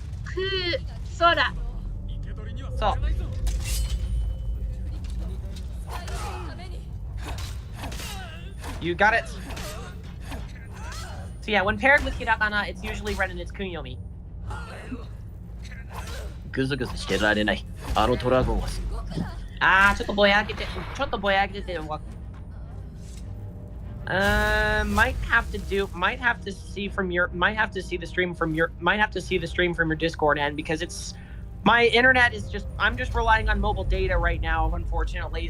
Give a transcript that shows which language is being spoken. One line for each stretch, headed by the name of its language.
Japanese: ku, sora.
English: So. You got it. So yeah, when paired with hiragana, it's usually read in its kunyomi.
Japanese: ぐずぐずしてられない。あのトラゴンは。ちょっとぼやけてるわ。
English: might have to see the stream from your Discord end, because my internet is I'm just relying on mobile data right now, unfortunately.